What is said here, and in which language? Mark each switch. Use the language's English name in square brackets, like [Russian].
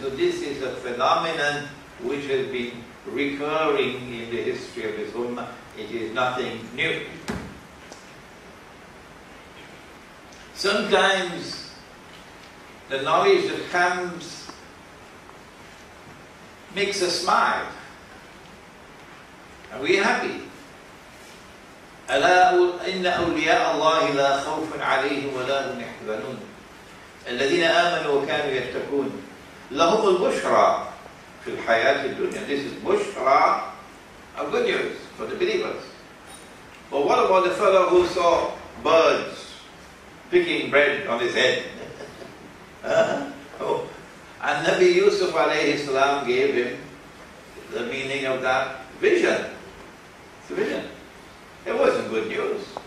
[English] So this is a phenomenon which has been recurring in the history of His Ummah. It is nothing new. Sometimes the knowledge that comes makes us smile. And we are happy. [Arabic] ألا إن أولياء الله لا خوف عليهم ولا هم يحزنون الذين آمنوا وكانوا يتقون لهم البشرى في الحياة الدنيا. [English] This is bushra, a good news for the believers. But what about the fellow who saw birds picking bread on his head? And Nabi Yusuf alayhi salam gave him the meaning of that vision. It's a vision. It wasn't good news.